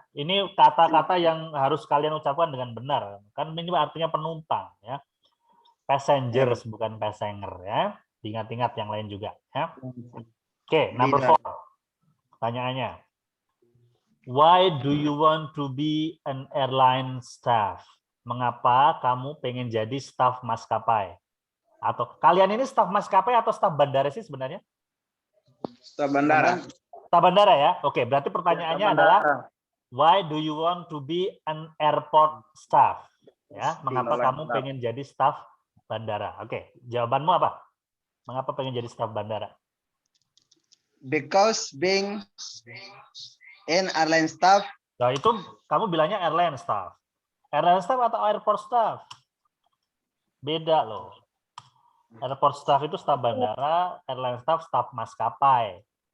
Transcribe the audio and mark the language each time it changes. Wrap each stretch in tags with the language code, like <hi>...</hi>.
<id>Ini kata-kata yang harus kalian ucapkan dengan benar. Kan ini artinya penumpang ya. Passengers bukan passenger ya. Ingat-ingat yang lain juga ya. Oke, number 4. Pertanyaannya.</id> <en>Why do you want to be an airline staff?</en> <id>Mengapa kamu pengen jadi staf maskapai? Atau kalian ini staf maskapai atau staf bandara sih sebenarnya? Staf bandara. Staf bandara ya. Oke, berarti pertanyaannya adalah</id> <en>why do you want to be an airport staff?</en> <id>Ya, mengapa kamu pengen jadi staf bandara? Oke, jawabanmu apa? Mengapa pengen jadi staf bandara?</id> <en>Because being an airline staff.</en> <id>Nah, itu kamu bilangnya airline staff. Airline staff atau airport staff? Beda loh. Airport staff itu staf bandara, airline staff staf maskapai.</id>